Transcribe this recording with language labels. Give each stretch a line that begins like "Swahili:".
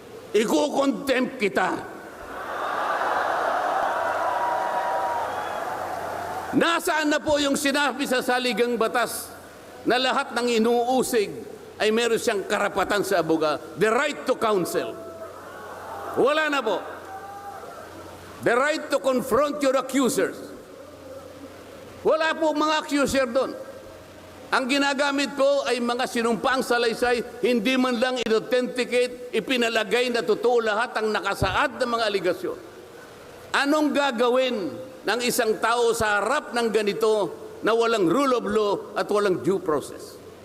Filipino: Iko-contempt kita. Nasaan na po yung sinabi sa saligang batas na lahat ng inuusig ay meron siyang karapatan sa abogado?
English: The right to counsel.
Filipino: Wala na po.
English: The right to confront your accusers.
Filipino: Wala po mga accuser doon. Ang ginagamit ko ay mga sinumpaang salaysay, hindi man lang in-authenticate, ipinalagay na totoo lahat ang nakasaad ng mga aligasyon. Anong gagawin ng isang tao sa harap ng ganito na walang rule of law at walang due process?